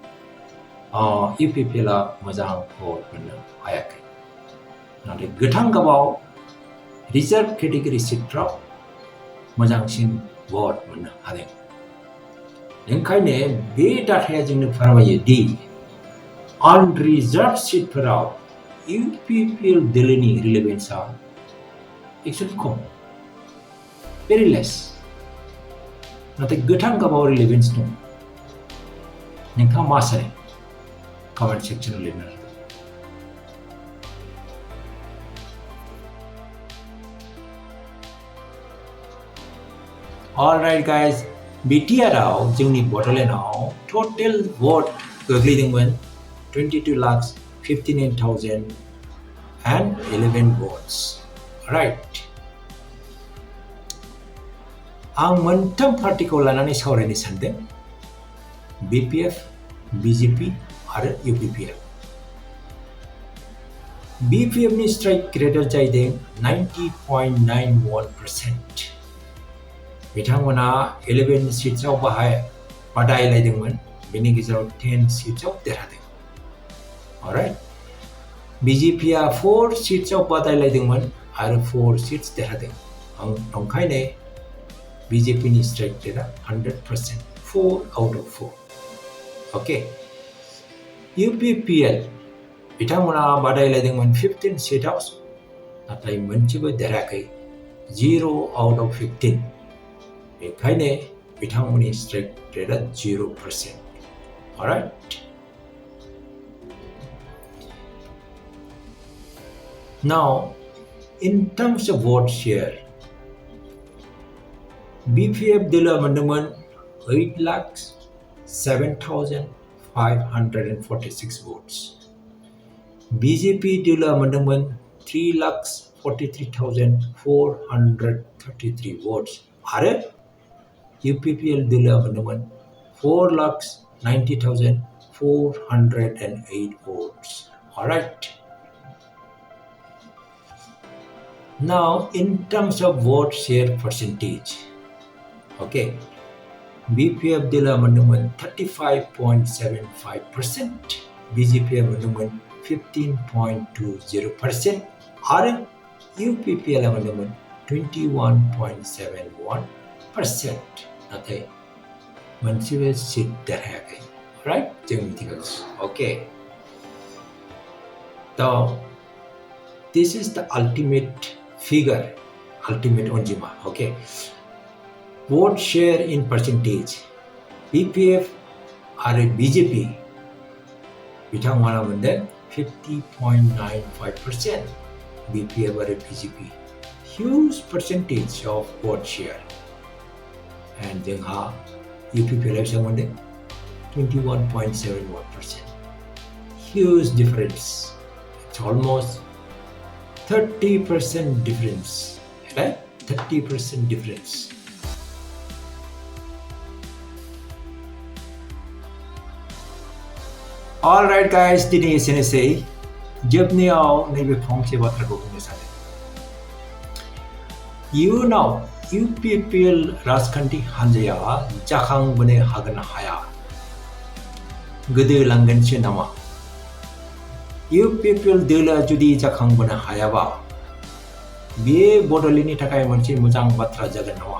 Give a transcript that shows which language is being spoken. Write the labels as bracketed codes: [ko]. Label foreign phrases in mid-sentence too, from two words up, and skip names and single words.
[brx] UPPLआ मोजां भट मोननो हायाखै नाथाय गोथां गाबाव रिजार्भ कैटेगरी सीटफ्राव मोजांसिन भट मोननो हादों ओंखायनो बे डाटाया जोंनो फोरमायो दि अनरिजार्भ सीटफोराव UPPL दोलोनि रिलेभेन्सआ एक्चुअली खम [en] very less [brx] नाथाय गोथां गाबाव रिलेभेन्स दं नोंथाङा मा सानो कमेन्ट सेक्सनाव लिरनो हागोन [en] Alright guys, [brx] BTRआव जोंनि बड'लेण्डआव टोटेल भट गोग्लैदोंमोन 22,59,011 votes. [en] Right. [brx] आं मोनथाम पार्टिखौ लानानै सावरायनो सानदों BPF, BJP आरो UPPL. BPFनि स्ट्राइक रेटआ जाहैदों 90.91%. बिथांमोना 11 सीट्सआव बादायलायदोंमोन बेनि गेजेराव 10 सीट्सआव देरहादों. [en] Alright. [brx] BJPआ 4 सीट्सआव बादायलायदोंमोन आरो 4 सीट्स देरहादों. ओंखायनो BJPनि स्ट्राइक रेटआ 100%, [en] 4 out of 4. [brx] Okay. UPPL बिथांमोना बादायलायदोंमोन 15 सीटआव नाथाय मोनसेबो देरहायाखै [en] 0 out of 15. [brx] बेखायनो बिथांमोननि स्ट्राइक रेटआ 0%. [en] Alright. Now, in terms of vote share, [brx] BPF दोलोआ मोनदोंमोन 8,07,546 votes. BJP दोलोआ मोनदोंमोन 3,43,433 votes. आरो UPPL दोलोआ मोनदोंमन 4,90,408 votes. Alright. [en] Now, in terms of vote share percentage, [brx] okay, BPF दोलोआ मोनदोंमन 35.75%, BJPआ मोनदोंमन 15.20% आरो UPPLआ मोनदोंमन 21.71%. नाथाय मोनसेबो सीट देरहायाखै. Right? जों मिथिगौ. [en] Okay. So, this is the ultimate figure, ultimate onjima. Okay. Vote share in percentage. [brx] BPF आरो BJP बिथांमोना मोनदों 50.95%. [en] BPF आरो BJP huge percentage of vote share. [brx] And जोंहा UPPLआ बेसेबां मोनदों 21.71%. [en] Huge difference. It's almost 30% difference. Right? 30% difference. Alright guys, [brx] दिनै एसेनोसै. जोबनायाव नैबे फंसे बाथ्राखौ बुंनो सानो. इयुनाव UPPL राजखान्थि हान्जाया जाखांबोनो हागोन ना हाया? गोदोलांगोनसो नामा? UPPL दोलोआ जुदि जाखांबोनो हायाबा बेयो बड'लेण्डनि थाखाय मोनसे मोजां बाथ्रा जागोन नामा?